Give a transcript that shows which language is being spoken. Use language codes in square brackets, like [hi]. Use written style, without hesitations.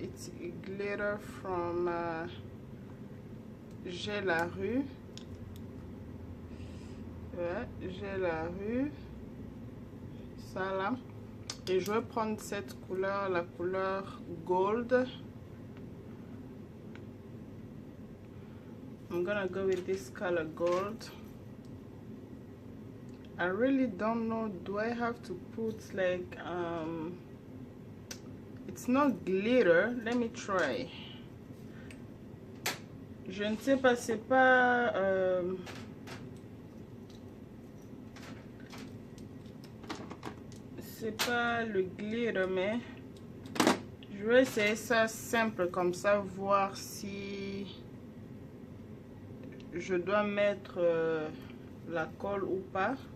[en] It's a glitter from J'ai la Rue. [fr] Ouais, J'ai la Rue. Ça là. Et je vais prendre cette couleur, la couleur gold. [en] I'm gonna go with this color gold. I really don't know, do I have to put like it's not glitter. Let me try. [fr] Je ne sais pas, c'est pas c'est pas le glitter, mais Je vais essayer ça simple comme ça, voir si je dois mettre la colle ou pas.